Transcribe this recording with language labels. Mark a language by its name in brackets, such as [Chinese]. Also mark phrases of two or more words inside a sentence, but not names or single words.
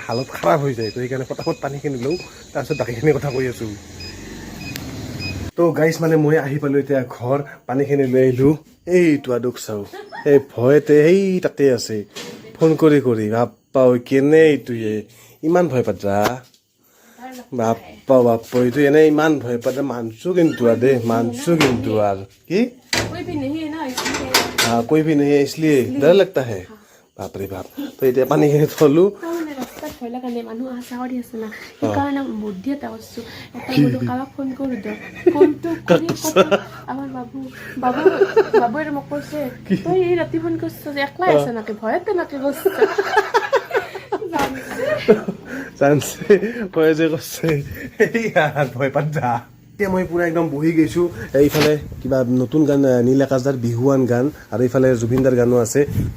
[Assamese] হালত খাৰাপ হৈ যায় তো সেইকাৰণে ফটাফট পানীখিনি লওঁ তাৰপিছত বাকীখিনি কথা কৈ আছোঁ তো গাইছ মানে মই আহি পালোঁ এতিয়া ঘৰ পানীখিনি লৈ আহিলোঁ এইটো আদক চাওঁ এই ভয়তে সেই তাতে আছে ফোন কৰি বাপ্পা কেনে এইটোৱে ইমান ভয় পাতা বাপ্পা এইটো এনে ইমান ভয় পাতে মানছোঁ কিন্তু আৰু কি [Hindi] कोई भी नहीं है इसलिए डर लगता है बाप रे बाप [Assamese] तो এতিয়া পানীখিনি থলোঁ ভয় লগা নাই মানুহ আশা কৰি আছে না সেইকাৰণে বুদ্ধি এটা কৰিছোঁ এটা বোলো কাৰোবাক ফোন কৰোঁ দিয়ক ফোনটো আমাৰ বাবুৱে মোক কৈছে তই এই ৰাতি ফোন কৰিছ যে একলাই আছে নাকি ভয়তে নাকি কৈছ জানছে ভয় যে কৈছে ভয় পাত যা এতিয়া মই পুৰা একদম বহি গৈছোঁ এইফালে কিবা নতুন গান নীল আকাশদাৰ বিহুৱান গান আৰু এইফালে জুবিনদাৰ গানো আছে তো